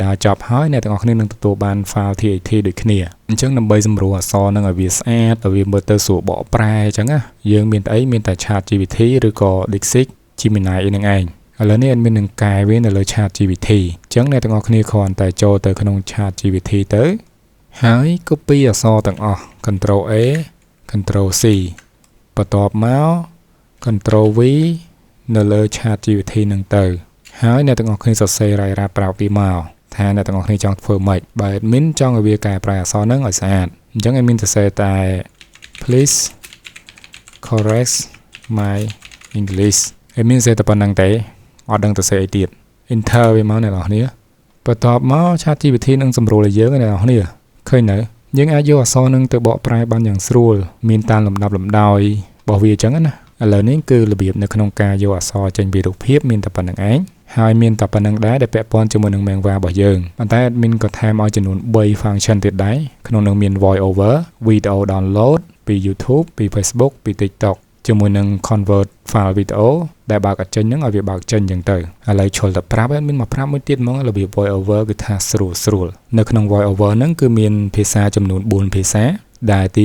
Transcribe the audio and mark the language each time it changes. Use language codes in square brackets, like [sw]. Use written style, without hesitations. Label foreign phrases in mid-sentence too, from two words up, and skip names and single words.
[km] ដើរចប់ហើយអ្នកទាំងអស់គ្នានឹងទទួលបាន [en] file TXT [km] ដូចគ្នាអញ្ចឹងដើម្បីសម្រួលអក្សរនឹងឲ្យវាស្អាតឲ្យវាមើលទៅស្រួលបកប្រែអញ្ចឹងណាយើងមានតែអីមានតែ ChatGPT ឬក៏ Dixit Gemini អីហ្នឹងឯងឥឡូវនេះadminនឹងកែវានៅលើ ChatGPT អញ្ចឹងអ្នកទាំងអស់គ្នាគ្រាន់តែចូលទៅក្នុង ChatGPT ទៅហើយ copy អក្សរទាំងអស់ [en] Ctrl A Ctrl C [km] បន្ទាប់មក [en] Ctrl V [km] នៅលើ ChatGPT ហ្នឹងទៅហើយអ្នកទាំងអស់គ្នាសរសេររាយរាប់ប្រាប់វាមកថាអ្នកទាំងអស់គ្នាចង់ធ្វើម៉េចបើ admin ចង់ឲ្យវាកែប្រែអក្សរហ្នឹងឲ្យស្អាតអញ្ចឹង admin សរសេរតែ [en] please correct my English [km] admin សេតែប៉ុណ្្នឹងទេអត់ដឹងទៅស្អីទៀត enter វាមកអ្នកនរគ្នាបន្ទាប់មក ChatGPT នឹងសម្រួលឲ្យយើងអ្នកនរគ្នាឃើញនៅយើងអាចយកអក្សរនឹងទៅបកប្រែបានយ៉ាងស្រួលមានតាមលំដាប់លំដោយរបស់វាអញ្ចឹងណាឥឡូវនេះគឺ របៀបនៅក្នុងការយកអក្សរចេញពីរូបភាពមានតែប៉ុណ្្នឹងឯងហើយមានតែប៉ុណ្្នឹងដែរដែលពាក់ព័ន្ធជាមួយនឹង Menva របស់យើងប៉ុន្តែ admin ក៏ថែមឲ្យចំនួន3 function ទៀតដែរក្នុងនោះមាន [en] voice over video download [km] ពី YouTube ពី Facebook ពី TikTok ជាមួយនឹង [en] convert file video [km] ដែល បើកអត់ចេញហ្នឹងឲ្យវាបើកចេញអញ្ចឹងទៅឥឡូវឈុលទៅប្រាប់មានមកប្រាប់មួយទៀតហ្មងរបៀប [en] voice over [km] គឺថាស្រួលនៅក្នុង [en] voice over [km] ហ្នឹងគឺមានភាសាចំនួន4ភាសាដែលទី